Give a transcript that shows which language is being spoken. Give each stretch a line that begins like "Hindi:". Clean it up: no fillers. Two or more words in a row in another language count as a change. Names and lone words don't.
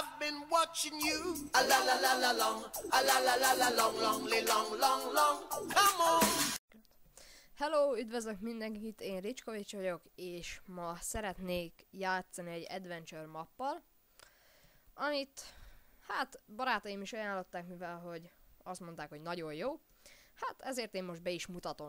English: been watching you. A la la la la long, a la la la la long, long, long, long. Come on.
Hungarian: Hello, üdvözlök mindenkit, én Ricskovics vagyok, és ma szeretnék játszani egy
English: adventure mappal,
Hungarian: amit, hát, barátaim is ajánlották, mivel hogy azt mondták, hogy nagyon jó. Hát ezért én most be is mutatom.